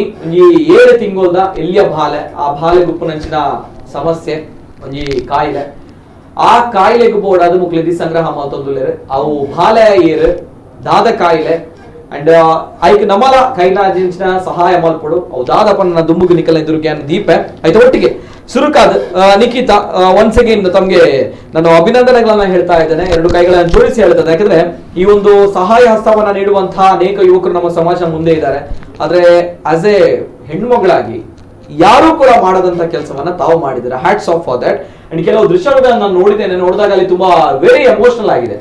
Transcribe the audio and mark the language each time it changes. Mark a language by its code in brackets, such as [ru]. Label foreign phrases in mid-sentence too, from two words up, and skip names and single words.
[tcy] ಒಂಜಿ 7 ತಿಂಗಳದ ಎಲ್ಲಿಯ ಬಾಲೆ, ಆ ಬಾಲೆ ಗುಪ್ಪುನಂಚಿನ ಸಮಸ್ಯೆ ಒಂಜಿ ಕಾಯಿಲೆ, ಆ ಕಾಯಿಲೆಗೂ ಬೋಡಾದ ಮುಕ್ಲು ನಿಧಿ ಸಂಗ್ರಹ ಮಲ್ತೊಂದುಲ್ಲೇರು. ಅವು ಬಾಲೆ ಏರು ದಾದ ಕಾಯಿಲೆ ಅಂಡ್ ಐಕ್ ನಮಲ ಕೈಲಾಜಿನ ಸಹಾಯ ಮಲ್ಪಡು ಅವು ದಾದಪ್ಪನ ದುಂಬುಗೆ ನಿಕಲ ಎದುರುಗೆ ದೀಪ ಐತ ಒಟ್ಟಿಗೆ ಸುರುಕಾದ ನಿಖಿತಾ [en] once again [kn] ತಮ್ಗೆ ನಾನು ಅಭಿನಂದನೆಗಳನ್ನ ಹೇಳ್ತಾ ಇದ್ದೇನೆ, ಎರಡು ಕೈಗಳನ್ನು ಜೋಡಿಸಿ ಹೇಳ್ತದೆ. ಯಾಕಂದ್ರೆ ಈ ಒಂದು ಸಹಾಯ ಹಸ್ತವನ್ನ ನೀಡುವಂತಹ ಅನೇಕ ಯುವಕರು ನಮ್ಮ ಸಮಾಜ ಮುಂದೆ ಇದ್ದಾರೆ. ಆದ್ರೆ [en] as a [kn] ಹೆಣ್ಮಗಳಾಗಿ ಯಾರು ಕೂಡ ಮಾಡದಂತ ಕೆಲಸವನ್ನ ತಾವು ಮಾಡಿದ್ದಾರೆ. [en] Hats off for that. [kn] ಅಂಡ್ ಕೆಲವು ದೃಶ್ಯಗಳನ್ನ ನಾನು ನೋಡಿದ್ದೇನೆ, ನೋಡಿದಾಗ ಅಲ್ಲಿ ತುಂಬಾ [en] very emotional [kn] ಆಗಿದೆ.